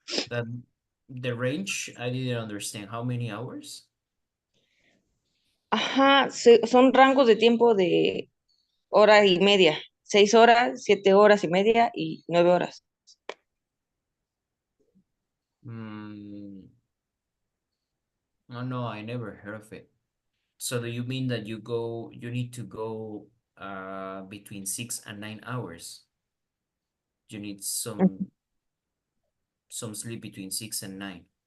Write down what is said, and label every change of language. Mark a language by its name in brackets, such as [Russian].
[English] That the range, I didn't understand. How many hours? [Spanish] Ajá, son rangos de tiempo de hora y media. 6 horas, 7 horas y media y 9 horas. [English] Mm, oh, no, I never heard of it. So do you mean that you need to go between 6 and 9 hours? You need some sleep between 6 and 9.